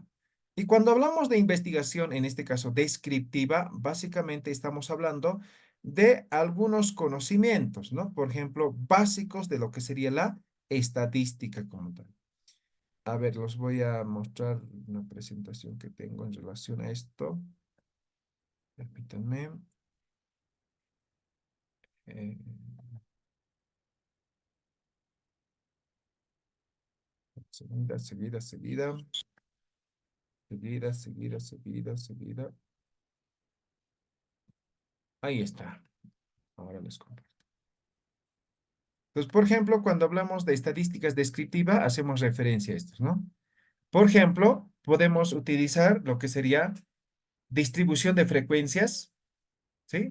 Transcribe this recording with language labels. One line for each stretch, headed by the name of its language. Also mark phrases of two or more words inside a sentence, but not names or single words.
Spanish: Y cuando hablamos de investigación, en este caso descriptiva, básicamente estamos hablando de algunos conocimientos, ¿no? Por ejemplo, básicos de lo que sería la estadística como tal. A ver, los voy a mostrar una presentación que tengo en relación a esto. Permítanme. eh, seguida, seguida, seguida. Seguida, seguida, seguida, seguida. Ahí está. Ahora les comparto. Entonces, por ejemplo, cuando hablamos de estadísticas descriptivas, hacemos referencia a estos, ¿no? Por ejemplo, podemos utilizar lo que sería distribución de frecuencias, ¿sí?